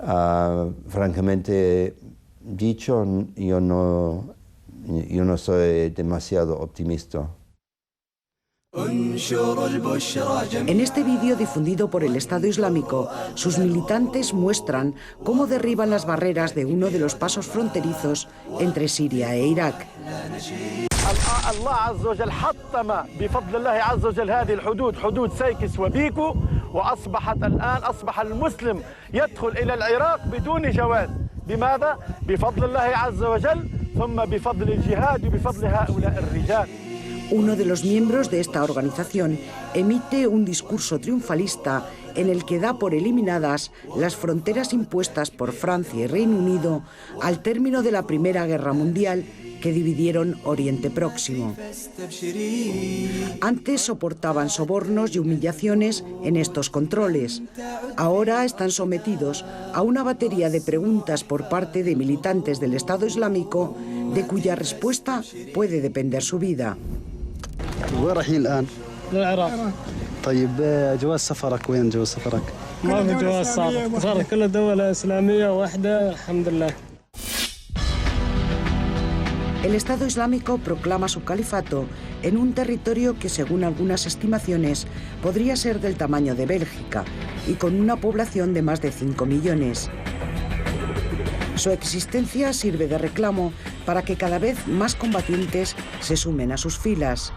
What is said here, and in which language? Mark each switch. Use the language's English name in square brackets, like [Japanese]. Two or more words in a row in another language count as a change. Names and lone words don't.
[Spanish] Francamente dicho, yo no soy demasiado optimista. En este vídeo difundido por el Estado Islámico, sus militantes muestran cómo derriban las barreras de uno de los pasos fronterizos entre Siria e Irak. [Arabic] الله عز وجل حطم بفضل الله عز وجل هذه الحدود حدود سيكس وبيكو أصبح المسلم يدخل إلى العراق بدون جواز. بماذا؟ بفضل الله عز وجل ثم بفضل الجهاد وبفضل هؤلاء الرجال. [Spanish] Uno de los miembros de esta organización emite un discurso triunfalista en el que da por eliminadas las fronteras impuestas por Francia y Reino Unido al término de la Primera Guerra Mundial que dividieron Oriente Próximo. Antes soportaban sobornos y humillaciones en estos controles. Ahora están sometidos a una batería de preguntas por parte de militantes del Estado Islámico de cuya respuesta puede depender su vida. [Arabic] وين رايحين الآن؟ للعراق. طيب جواز سفرك وين جواز سفرك؟ ما في جواز سفر كل دولة إسلامية واحدة الحمد لله. [Spanish] El Estado Islámico proclama su califato en un territorio que, según algunas estimaciones, podría ser del tamaño de Bélgica y con una población de más de 5 millones. Su existencia sirve de reclamo para que cada vez más combatientes se sumen a sus filas.